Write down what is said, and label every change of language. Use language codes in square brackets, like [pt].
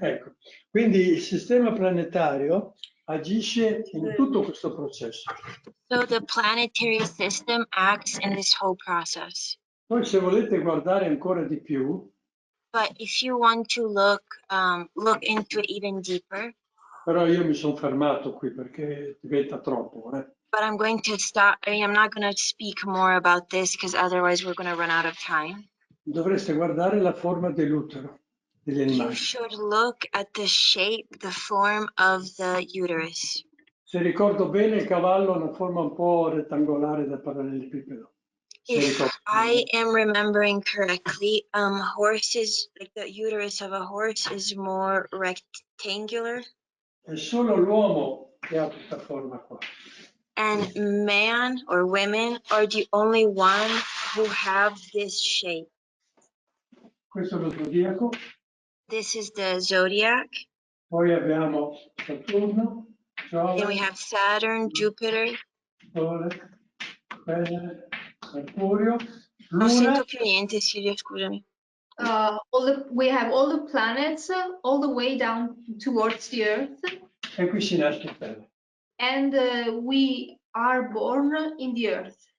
[it] Ecco, quindi il sistema planetario agisce in tutto questo processo. [en] So the planetary system acts in this whole process. [it] Poi se volete guardare ancora di più, [en] But if you want to look into it even deeper, [it] però io mi sono fermato qui perché diventa troppo. [en] but I'm going to stop. I'm not going to speak more about this because otherwise we're going to run out of time. [it] Dovreste guardare la forma dell'utero degli [en] You [it] animali. [en] should look at the shape, the form of the uterus. [it] Se ricordo bene, il cavallo ha una forma un po' rettangolare da parallelepipedo. [en] If I am remembering correctly, horses, like the uterus of a horse is more rectangular. [it] È solo l'uomo che ha questa forma qua. [en] And man or women are the only one who have this shape. [it] Questo è lo zodiaco. [en] This is the zodiac. [it] Poi abbiamo Saturno, [en] Then we [it] Giove, [en] have Saturn, Jupiter. [it] Sole, Venere, Mercurio, Non Luna. sento più niente, Silvia, scusami. [en] We have all the planets all the way down towards the Earth. [it] E qui si nasce in terra. [en] And we are born in the Earth.